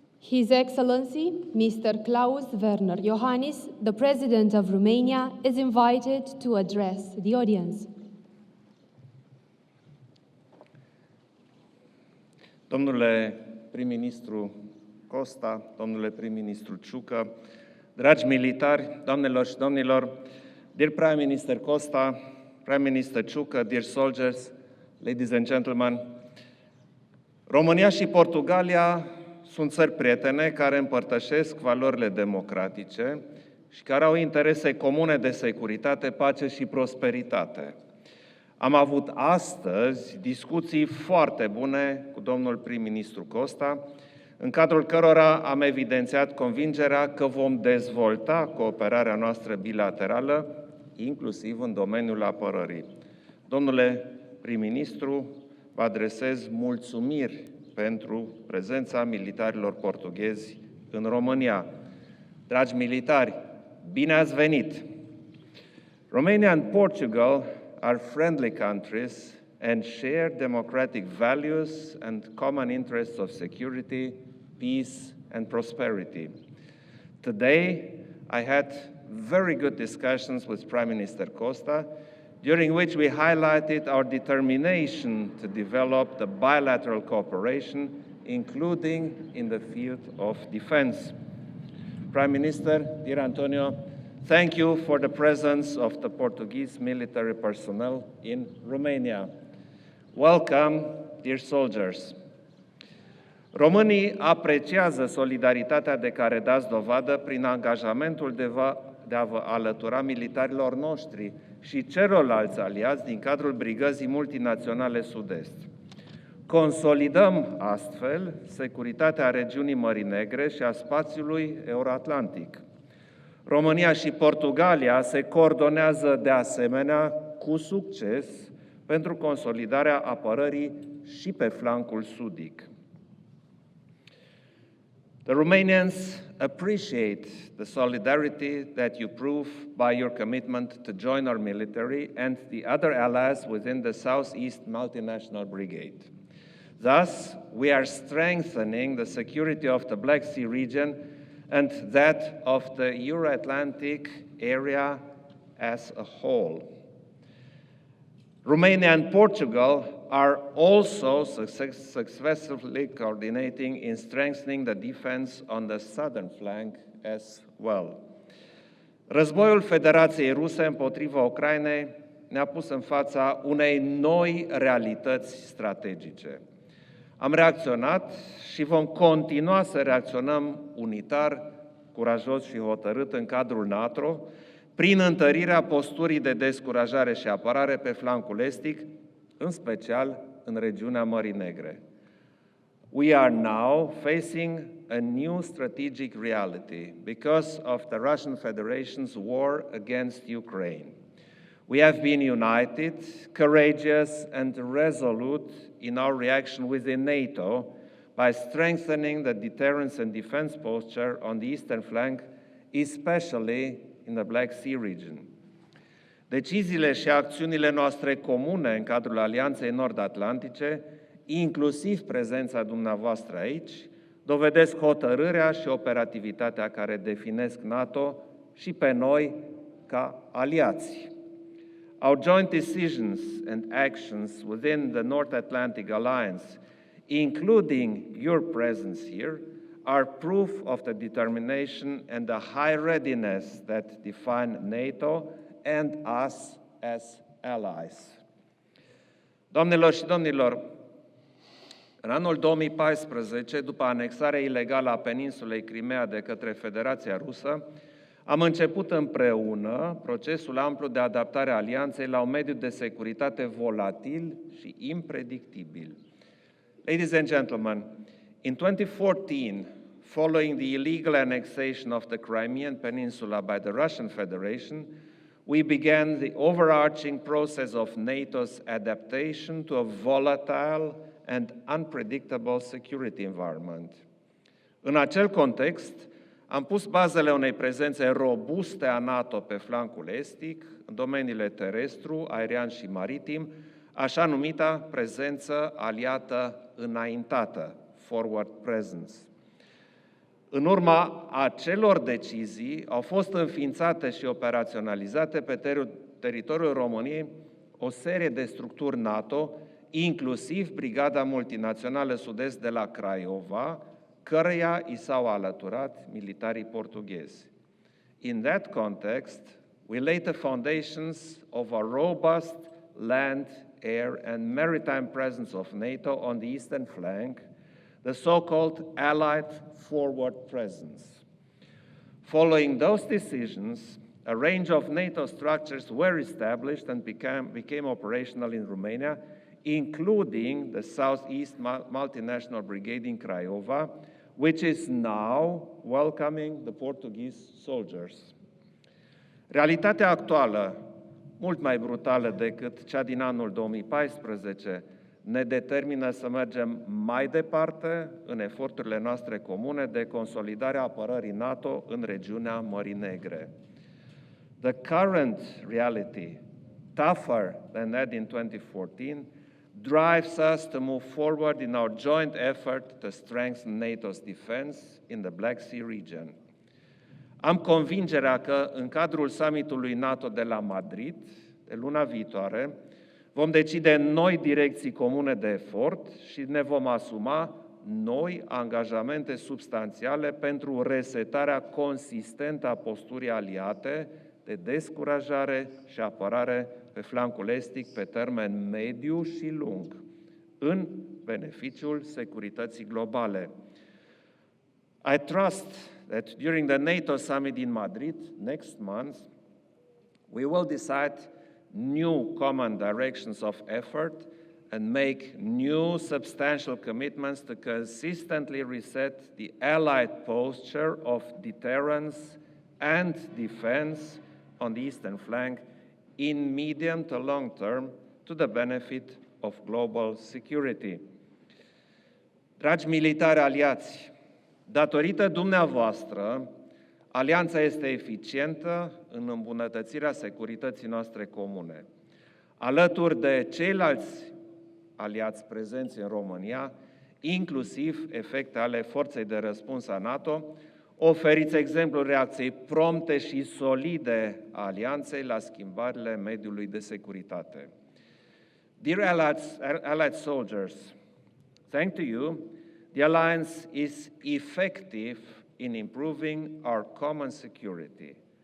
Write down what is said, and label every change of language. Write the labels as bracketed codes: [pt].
[en] His Excellency Mr. Klaus Werner Iohannis, the President of Romania, is invited to address the audience. [ro] Domnule prim-ministru Costa, domnule prim-ministru Ciucă, dragi militari, doamnelor și domnilor, [en] dear Prime Minister Costa, Prime Minister Ciucă, dear soldiers, ladies and gentlemen, [ro] România și Portugalia sunt țări prietene care împărtășesc valorile democratice și care au interese comune de securitate, pace și prosperitate. Am avut astăzi discuții foarte bune cu domnul prim-ministru Costa, în cadrul cărora am evidențiat convingerea că vom dezvolta cooperarea noastră bilaterală, inclusiv în domeniul apărării. Domnule prim-ministru, vă adresez mulțumiri pentru prezența militarilor portughezi în România. Dragi militari, bine ați venit! [en] Romania and Portugal are friendly countries and share democratic values and common interests of security, peace, and prosperity. Today, I had very good discussions with Prime Minister Costa, during which we highlighted our determination to develop the bilateral cooperation, including in the field of defense. Prime Minister, dear Antonio, thank you for the presence of the Portuguese military personnel in Romania. Welcome, dear soldiers. [ro] Românii apreciază solidaritatea de care dați dovadă prin angajamentul de a vă alătura militarilor noștri și celorlalți aliați din cadrul Brigăzii Multinaționale Sud-Est. Consolidăm astfel securitatea regiunii Mării Negre și a spațiului euroatlantic. România și Portugalia se coordonează de asemenea cu succes pentru consolidarea apărării și pe flancul sudic. [en] The Romanians appreciate the solidarity that you prove by your commitment to join our military and the other allies within the Southeast Multinational Brigade. Thus, we are strengthening the security of the Black Sea region and that of the Euro-Atlantic area as a whole. Romania and Portugal are also successfully coordinating in strengthening the defense on the southern flank as well. [ro] Războiul Federației Ruse împotriva Ucrainei ne-a pus în fața unei noi realități strategice. Am reacționat și vom continua să reacționăm unitar, curajos și hotărât în cadrul NATO, prin întărirea posturii de descurajare și apărare pe flancul estic, în special în regiunea Mării Negre. [en] We are now facing a new strategic reality because of the Russian Federation's war against Ukraine. We have been united, courageous, and resolute in our reaction within NATO by strengthening the deterrence and defense posture on the eastern flank, especially in the Black Sea region. [ro] Deciziile și acțiunile noastre comune în cadrul Alianței Nord-Atlantice, inclusiv prezența dumneavoastră aici, dovedesc hotărârea și operativitatea care definesc NATO și pe noi ca aliați. [en] Our joint decisions and actions within the North Atlantic Alliance, including your presence here, are proof of the determination and the high readiness that define NATO and us as allies. [ro] Doamnelor și domnilor, în anul 2014, după anexarea ilegală a peninsulei Crimea de către Federația Rusă, am început împreună procesul amplu de adaptare a alianței la un mediu de securitate volatil și impredictibil. [en] Ladies and gentlemen, in 2014, following the illegal annexation of the Crimean Peninsula by the Russian Federation, we began the overarching process of NATO's adaptation to a volatile and unpredictable security environment. [ro] În acel context, am pus bazele unei prezențe robuste a NATO pe flancul estic, în domeniile terestru, aerian și maritim, așa numita prezență aliată înaintată, forward presence. În urma acelor decizii au fost înființate și operaționalizate pe teritoriul României o serie de structuri NATO, inclusiv Brigada Multinațională Sud-Est de la Craiova, căreia i s-au alăturat militarii portughezi. [en] In that context, we laid the foundations of a robust land, air, and maritime presence of NATO on the eastern flank, the so-called Allied Forward Presence. Following those decisions, a range of NATO structures were established and became operational in Romania, including the Southeast Multinational Brigade in Craiova, which is now welcoming the Portuguese soldiers. [ro] Realitatea actuală, mult mai brutală decât cea din anul 2014, ne determină să mergem mai departe în eforturile noastre comune de consolidare a apărării NATO în regiunea Mării Negre. [en] The current reality, tougher than that in 2014, drives us to move forward in our joint effort to strengthen NATO's defense in the Black Sea region. [ro] Am convingerea că în cadrul summitului NATO de la Madrid, de luna viitoare, vom decide noi direcții comune de efort și ne vom asuma noi angajamente substanțiale pentru resetarea consistentă a posturii aliate de descurajare și apărare pe flancul estic pe termen mediu și lung, în beneficiul securității globale. [en] I trust that during the NATO summit in Madrid next month, we will decide new common directions of effort and make new substantial commitments to consistently reset the Allied posture of deterrence and defense on the eastern flank in medium to long term to the benefit of global security. [ro] Dragi militari aliați, datorită dumneavoastră, alianța este eficientă în îmbunătățirea securității noastre comune. Alături de ceilalți aliați prezenți în România, inclusiv efecte ale forței de răspuns a NATO, oferiți exemplul reacției prompte și solide a alianței la schimbările mediului de securitate. [en] Dear allied soldiers, thanks to you, the alliance is effective in improving our common security.